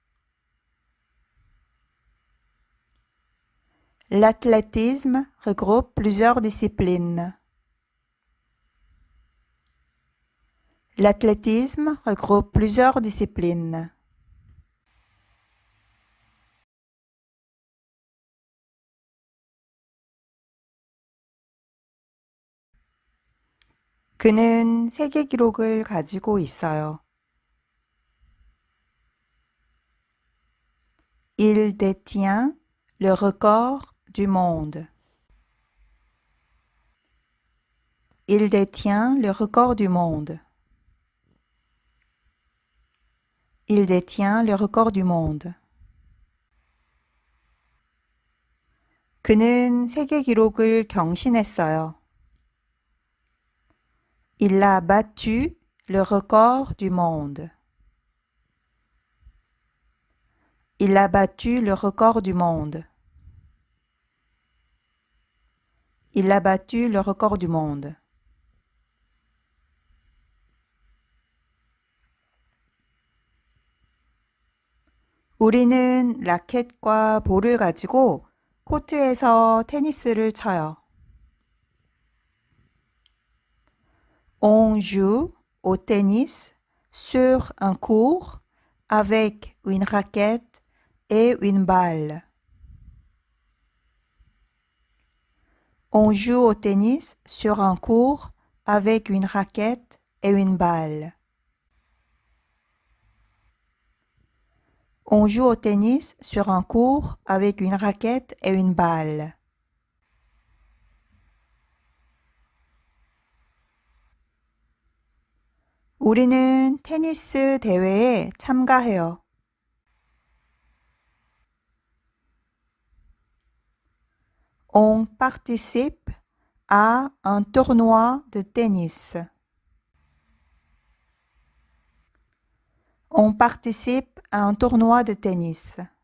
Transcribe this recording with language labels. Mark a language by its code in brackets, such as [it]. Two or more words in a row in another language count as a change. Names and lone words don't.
[fr] L'athlétisme regroupe plusieurs disciplines. L'athlétisme regroupe plusieurs disciplines. [ko] 그는 세계 기록을 가지고 있어요. [fr] Il détient le record du monde. Il détient le record du monde. Il détient le record du monde. [ko] 그는 세계 기록을 경신했어요. [fr] Il a battu le record du monde. Il a battu le record du monde. Il a battu le record du monde. [ko] 우리는 라켓과 볼을 가지고 코트에서 테니스를 쳐요. [fr] On joue au tennis sur un court avec une raquette et une balle. On joue au tennis sur un court avec une raquette et une balle. On joue au tennis sur un court avec une raquette et une balle. [ko] 우리는 테니스 대회에 참가해요. [fr] On participe à un tournoi de tennis. On participe à un tournoi de tennis.